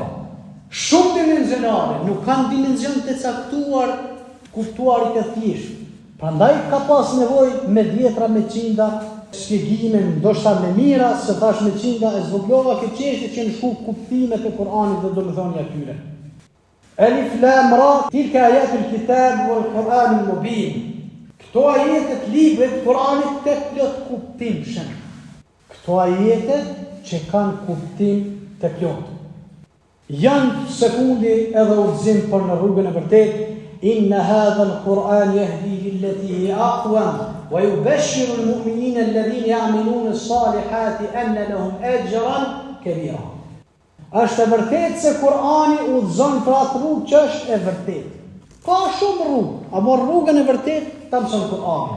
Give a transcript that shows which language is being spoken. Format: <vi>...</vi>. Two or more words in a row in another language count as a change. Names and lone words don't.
<sq>Shumë dimensionale, nuk kanë dimension të caktuar, kuptuarit e thjeshtë. Prandaj ka pas nevojë me dhjetra me qinda shpjegime, ndoshta me mira, se thash me qinda e zvoglova këtë çështje që në shku kuptimet e Kuranit dhe domethënia e tyre.</sq> <ar>ألف لام را، تلك آيات الكتاب والقرآن المبين.</ar> <sq>Këto ajete të librit të Kuranit të plot kuptimshëm. Këto ajete që kanë kuptim të plot. Janë sekundi edhe udhëzim për në rrugën e vërtetë.</sq> <ar>إن هذا القرآن يهدي للتي هي أقوم ويبشر المؤمنين الذين يعملون الصالحات أن لهم أجرا كبيرا.</ar> <sq>Është e vërtetë se Kurani udhëzon për atë rrugë që është e vërtetë. Ka shumë rrugë, ama rrugën e vërtetë ta mëson Kurani.</sq>